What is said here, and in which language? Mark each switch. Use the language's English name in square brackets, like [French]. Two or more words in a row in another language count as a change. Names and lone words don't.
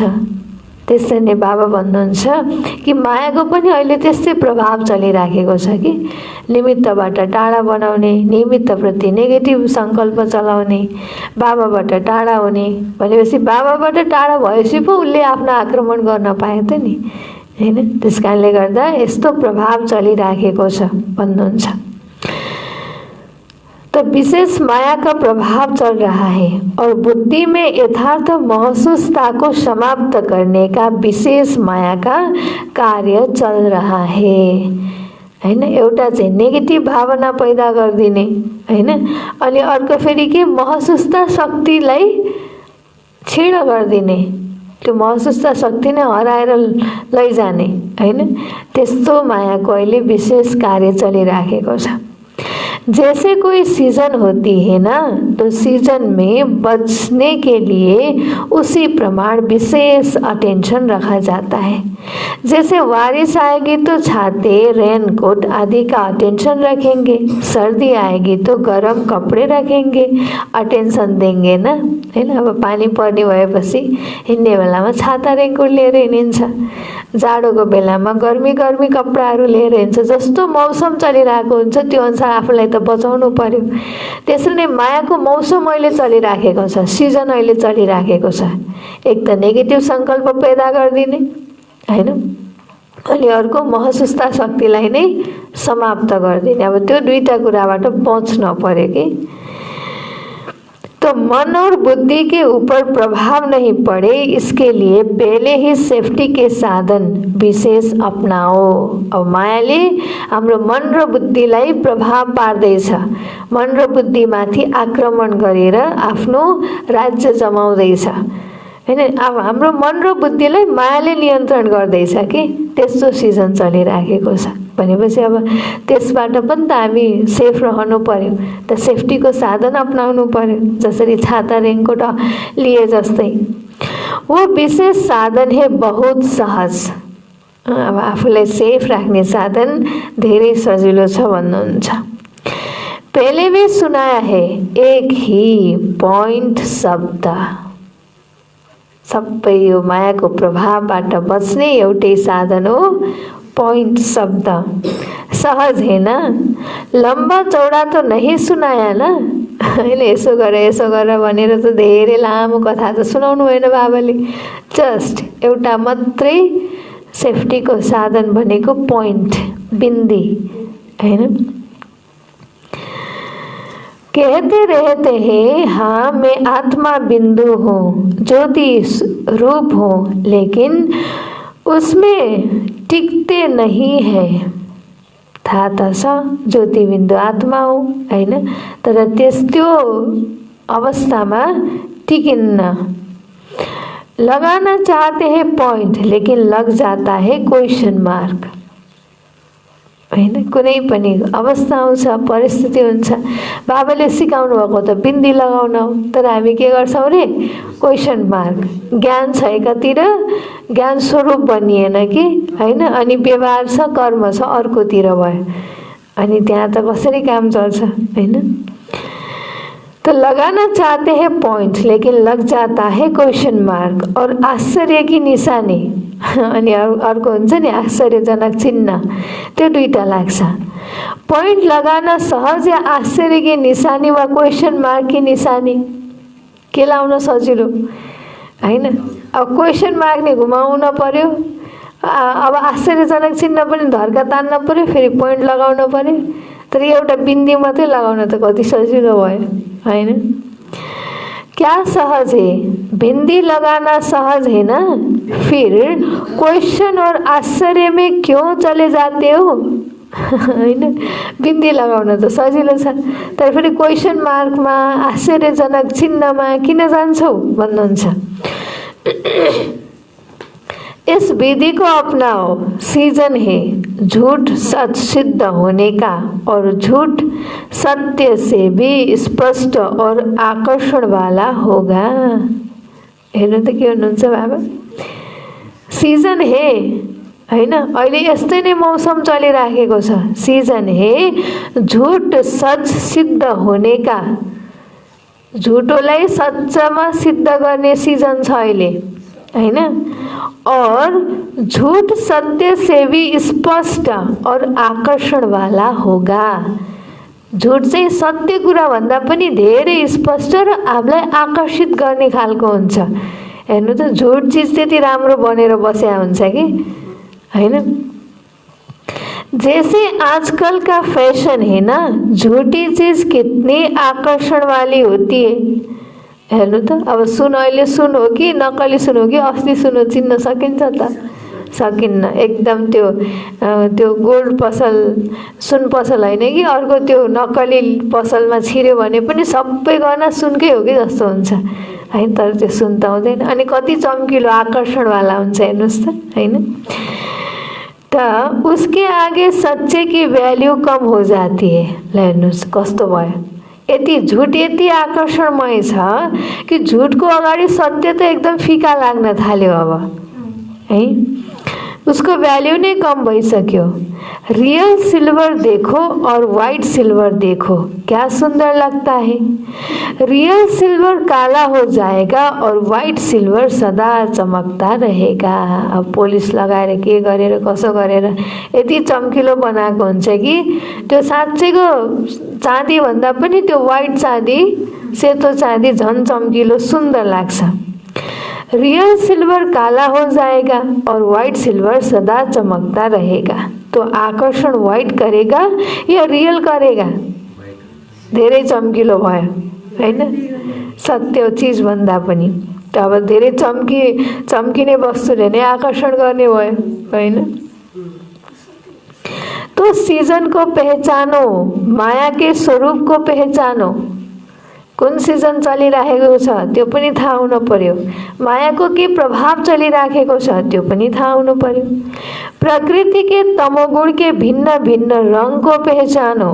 [Nepali] त्यसै नै बाबा भन्नुहुन्छ कि मायाको पनि अहिले त्यस्तै प्रभाव चलिराखेको छ कि निमित्तबाट टाढा बनाउने, निमित्तप्रति नेगेटिभ सङ्कल्प चलाउने, बाबाबाट टाढा हुने भनेपछि बाबाबाट टाढा भएपछि पो उसले आफ्नो आक्रमण गर्न पाए त नि हैन। त्यसकारणले गर्दा यस्तो प्रभाव चलिराखेको छ भन्नुहुन्छ। [Hindi] तो विशेष माया का प्रभाव चल रहा है और बुद्धि में यथार्थ महसूसता को समाप्त करने का विशेष माया का कार्य चल रहा है हैन। [Nepali] एउटा चाहिँ नेगेटिभ भावना पैदा गरिदिने हैन, अनि अर्को फेरि के महसूसता शक्तिलाई क्षीण गरिदिने, त्यो महसुसता शक्ति नै हराएर लैजाने हैन। त्यस्तो मायाको अहिले विशेष कार्य चलिराखेको छ। [Hindi] जैसे कोई सीजन होती है ना, तो सीजन में बचने के लिए उसी प्रमाण विशेष अटेंशन रखा जाता है। जैसे बारिश आएगी तो छाते, रेनकोट आदि का अटेंशन रखेंगे, सर्दी आएगी तो गर्म कपड़े रखेंगे, अटेंशन देंगे ना हैन। [Nepali] अब पानी पर्ने भएपछि हिँड्ने बेलामा छाता रेनकोट लिएर हिँडिन्छ, जाडोको बेलामा गर्मी कपडाहरू लिएर हिँड्छ। जस्तो मौसम चलिरहेको हुन्छ त्यो अनुसार आफूलाई त बचाउनु पर्यो। त्यसरी नै मायाको मौसम अहिले चलिराखेको छ, सिजन अहिले चलिराखेको छ। एक त नेगेटिभ संकल्प पैदा गरिदिने हैन, अनि अर्को महसुसता शक्तिलाई नै समाप्त गरिदिने। अब त्यो दुईटा कुराबाट बच्न पर्यो कि [Hindi] तो मन और बुद्धि के ऊपर प्रभाव नहीं पड़े, इसके लिए पहले ही सेफ्टी के साधन विशेष अपनाओ। [Nepali] अब मायाले हाम्रो मन र बुद्धिलाई प्रभाव पार्दैछ, मन र बुद्धिमाथि आक्रमण गरेर आफ्नो राज्य जमाउँदैछ हैन। अब हाम्रो मन र बुद्धिलाई मायाले नियन्त्रण गर्दैछ कि त्यस्तो सिजन चलिराखेको छ भनेपछि अब त्यसबाट पनि त हामी सेफ रहनु पर्यो। त सेफ्टीको साधन अपनाउनु पर्यो, जसरी छाता रेनकोट लिए जस्तै। [Hindi] वो विशेष साधन है बहुत सहज। [Nepali] अब आफूलाई सेफ राख्ने साधन धेरै सजिलो छ भन्नुहुन्छ। [Hindi] पहले भी सुनाया है, एक ही पॉइंट शब्द। [Nepali] सबै यो मायाको प्रभावबाट बच्ने एउटै साधन हो पॉइंट शब्द। [Hindi] सहज है ना, लम्बा चौडा तो नहीं सुनाया ना हैन। [Nepali] यसो गर भनेर त धेरै लामो कथा त सुनाउनु भएन बाबाले, जस्ट एउटा मात्रै सेफ्टीको साधन भनेको पॉइंट, बिन्दी हैन। [Hindi] कहते रहते हैं हाँ मैं आत्मा बिंदु हूँ, ज्योति रूप हूँ, लेकिन उसमें टिकते नहीं है। [Nepali] थाहा त छ ज्योति बिन्दु आत्मा हो हैन, तर त्यो अवस्थामा टिकिन्न। [Hindi] लगाना चाहते हैं पॉइंट, लेकिन लग जाता है [English] question mark [Hindi] हैन। [Nepali] कुनै पनि अवस्था आउँछ, परिस्थिति हुन्छ, बाबाले सिकाउनु भएको त बिन्दी लगाउन हो, तर हामी के गर्छौं रे, [English] question mark. [Nepali] ज्ञान छ एकातिर, ज्ञान स्वरूप बनिएन कि हैन, अनि व्यवहार छ, कर्म छ अर्कोतिर भयो, अनि त्यहाँ त कसरी काम चल्छ हैन। [Hindi] तो लगाना चाहते हैं पॉइंट, लेकिन लग जाता है [English] question mark [Hindi] और आश्चर्य की निशानी। [Nepali] अनि अर्को हुन्छ नि आश्चर्यजनक चिन्ह, त्यो दुईटा लाग्छ। [Hindi] पॉइंट लगाना सहज या आश्चर्य की निशानी वा [English] question mark [Hindi] की निशानी, [Nepali] के लाउन सजिलो हैन। अब [English] question mark [Nepali] नि घुमाउन पर्यो, अब आश्चर्यजनक चिन्ह पनि धर्का तान्न पर्यो, फेरि पॉइंट लगाउन पर्यो। तर एउटा बिन्दी मात्रै लगाउन त कति सजिलो भयो हैन। [Hindi] क्या सहज है, बिंदी लगाना सहज है ना, फिर क्वेश्चन और आश्चर्य में क्यों चले जाते हो हैन। [Nepali] बिंदी लगाउन त सजिलो छ, तर फेरि [English] question markमा, [Nepali] आश्चर्यजनक चिन्हमा किन जान्छौ भन्नुहुन्छ। [Hindi] इस विधि को अपनाओ, सीजन है झूठ सच सिद्ध होने का, और झूठ सत्य से भी स्पष्ट और आकर्षण वाला होगा। [Nepali] हेर्नु त के भन्नुहुन्छ बाबा, सिजन है हैन, अहिले यस्तै नै मौसम चलिराखेको छ। [Hindi] सिजन है झूठ सच सिद्ध होने का, [Nepali] झुटोलाई सच्चामा सिद्ध गर्ने सिजन छ अहिले हैन, [Hindi] और झूठ सत्य से भी स्पष्ट और आकर्षण वाला होगा। [Nepali] झूठ चाहिँ सत्य कुरा भन्दा पनि धेरै स्पष्ट र आफूलाई आकर्षित गर्ने खालको हुन्छ। हेर्नु त झूठ चीज त्यति राम्रो बनेर बसेया हुन्छ कि हैन। [Hindi] जैसे आजकल का फैशन है ना, झूठी चीज कितनी आकर्षण वाली होती है। [Nepali] हेर्नु त अब सुन, अहिले सुन हो कि नक्कली सुन हो कि असली सुन हो चिन्न सकिन्छ त सकिन्न। एकदम त्यो गोल्ड पसल, सुन पसल हैन कि अर्को त्यो नक्कली पसलमा छिर्यो भने पनि सबै गहना सुनकै हो कि जस्तो हुन्छ। हैन, तर त्यो सुन त हुँदैन। अनि कति चम्किलो आकर्षणवाला हुन्छ हेर्नुहोस् त, हैन। [Hindi] तो उसके आगे सच्चे की वैल्यू कम हो जाती है। [Nepali] ल हेर्नुहोस् कस्तो भयो, यति झुट यति आकर्षणमय छ कि झुटको अगाडि सत्य त एकदम फिका लाग्न थाल्यो अब, [Hindi] है। [Nepali] उसको वैल्यू नै कम भइसक्यो। [English] real silver [Hindi] देखो और [English] white silver [Hindi] देखो, क्या सुंदर लगता है। [English] real silver [Hindi] काला हो जाएगा और [English] white silver [Hindi] सदा चमकता रहेगा। [Nepali] अब पोलिस लगाएर के गरेर कसो गरेर यति चम्किलो बनाएको हुन्छ कि त्यो साँच्चैको चाँदी भन्दा पनि त्यो वाइट चाँदी, सेतो चाँदी झन् चम्किलो सुन्दर लाग्छ। [English] real silver [Hindi] काला हो जाएगा और [English] white silver [Hindi] सदा चमकता रहेगा। तो आकर्षण वाइट करेगा या रियल करेगा? [Nepali] धेरै चम्किलो भयो, हैन। सत्य चीज भन्दा पनि त अब धेरै चम्किने वस्तुले नै आकर्षण गर्ने भयो, हैन। [Hindi] तो सीजन को पहचानो, माया के स्वरूप को पहचानो। [Nepali] कुन सिजन चलिराखेको छ त्यो पनि थाहा हुनु पर्यो। मायाको के प्रभाव चलिराखेको छ त्यो पनि थाहा हुनु पर्यो। [Hindi] प्रकृति के तमोगुण के भिन्न भिन्न रंग को पहचानो।